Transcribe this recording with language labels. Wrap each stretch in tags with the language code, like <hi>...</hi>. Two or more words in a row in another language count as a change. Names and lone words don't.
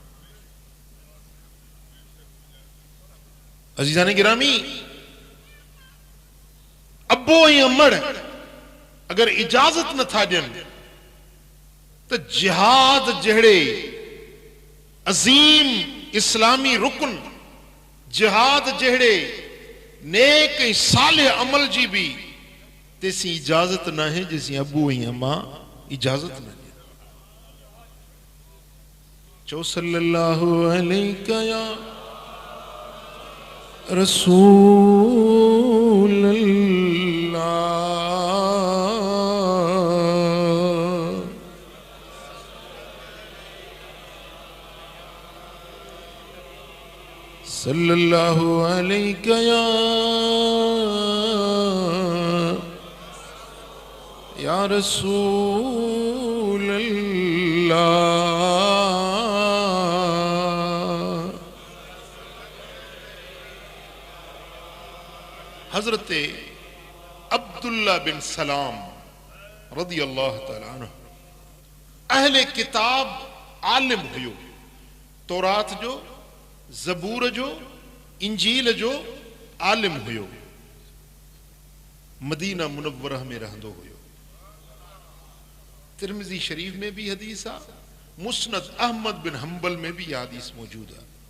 <sd>अज़ीज़ान गिरामी, अबो ऐं अमड़ अगर इजाज़त नथा ॾियनि त जिहाद जहिड़े अज़ीम इस्लामी रुकन, जिहाद जहिड़े नेक ऐं सालिह अमल जी बि तेसी इजाज़त न आहे जेसी अबू ऐं अम्मा इजाज़त न ॾियनि।</sd> <ar>चओ صلى الله عليك يا رسول الله. صلى الله عليك يا رسول الله.</ar> <sd>हजरत अब्दुल्ला बिन सलाम</sd> <ar>رضي الله تعالى عنه</ar> <sd>अहले किताब आलिम हुयो, तौरात जो, ज़बूर जो, इंजील जो आलिम हुयो। मदीना मुनव्वरह में रहंदो हुयो। तिरमिज़ी शरीफ में भी हदीस आहे, मुस्नद अहमद बिन हंबल में भी हदीस मौजूद आहे।</sd>